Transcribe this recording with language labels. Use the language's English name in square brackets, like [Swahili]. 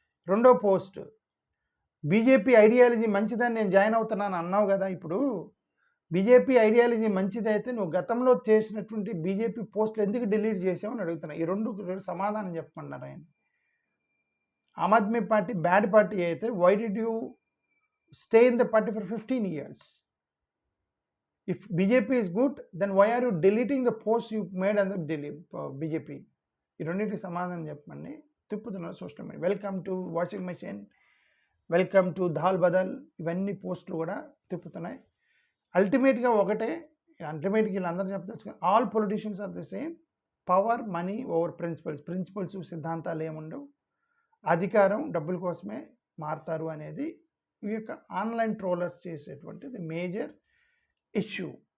[Telugu] రెండో post, BJP ideology మంచిదని నేను జాయిన్ అవుతున్నాను అన్నావు కదా, ఇప్పుడు బీజేపీ ఐడియాలజీ మంచిదైతే నువ్వు గతంలో చేసినటువంటి బీజేపీ పోస్టులు ఎందుకు డిలీట్ చేసావు అని అడుగుతున్నా. ఈ రెండు సమాధానం చెప్పమన్నారు ఆయన. [English] Aam Aadmi party bad party అయితే why did you stay in the party for 15 years? If BJP is good, then why are you deleting the posts you made on the BJP? [Telugu] ఈ రెండింటికి సమాధానం చెప్పండి. తిప్పుతున్నారు social media. [English] welcome to washing machine, welcome to దాల్ బదల్, [Telugu] ఇవన్నీ పోస్టులు కూడా తిప్పుతున్నాయి. అల్టిమేట్గా ఒకటే, అల్టిమేట్గా వీళ్ళందరూ చెప్తారు, [English] all politicians are the same, power, money over principles [Telugu] సిద్ధాంతాలు ఏముండవు, అధికారం డబ్బుల కోసమే మారుతారు అనేది ఈ యొక్క ఆన్లైన్ ట్రోలర్స్ చేసేటువంటిది మేజర్ issue.